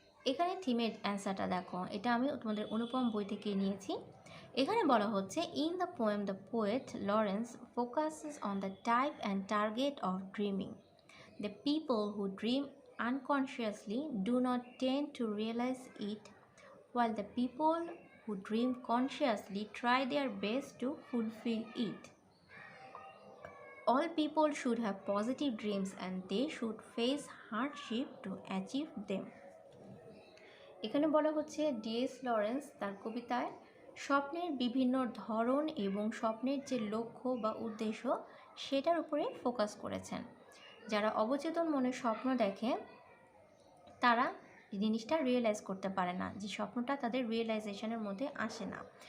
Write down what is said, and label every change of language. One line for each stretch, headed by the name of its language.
Bangla: এখানে থিমের অ্যান্সারটা দেখো, এটা আমি তোমাদের অনুপম বই থেকে নিয়েছি।
English: এখানে বলা হচ্ছে, in the poem the poet Lawrence focuses on the type and target of dreaming. The people who dream unconsciously do not tend to realize it, while the people who dream consciously try their best to fulfill it. All people should have positive dreams and they should face hardship to achieve them.
Bangla: এখানে বলা হচ্ছে DS Lawrence তার কবিতায় স্বপ্নের বিভিন্ন ধরন এবং স্বপ্নের যে লক্ষ্য বা উদ্দেশ্য সেটার উপরে ফোকাস করেছেন। যারা অবচেতন মনে স্বপ্ন দেখে তারা জিনিসটা রিয়েলাইজ করতে পারে না, যে স্বপ্নটা তাদের রিয়েলাইজেশনের মধ্যে আসে না।